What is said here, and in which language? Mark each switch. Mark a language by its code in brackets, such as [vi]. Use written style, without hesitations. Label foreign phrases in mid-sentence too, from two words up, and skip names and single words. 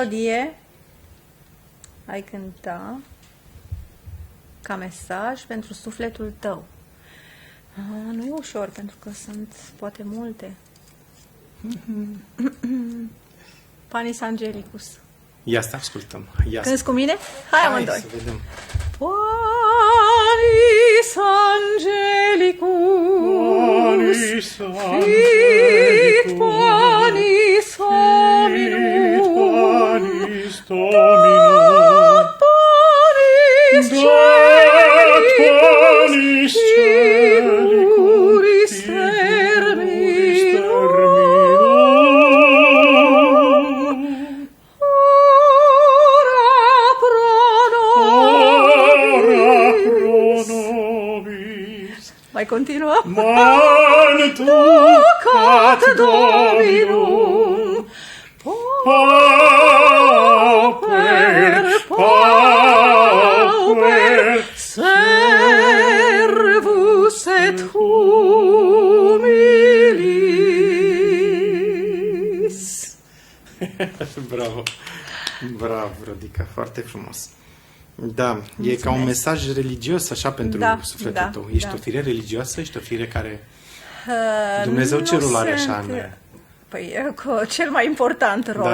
[ro] melodie ai cânta ca mesaj pentru sufletul tău? Nu e ușor, pentru că sunt poate multe. Panis Angelicus. Ia să ascultăm. Ia Cânti cu mine? Hai amândoi. să vedem. [la] Panis Angelicus, fit panis hominum, panis celicus terminum, ora pro nobis. [ro] Mai continuăm. [la] Mantucat Dominum, pauper, pauper, servus et humilis. [ro] Bravo! Bravo, Rodica, foarte frumos. Da, e ca un mesaj religios așa pentru sufletul tău. Ești o fire religioasă? Ești o fire care... Dumnezeu cerul are așa în... Păi, cu cel mai important rol.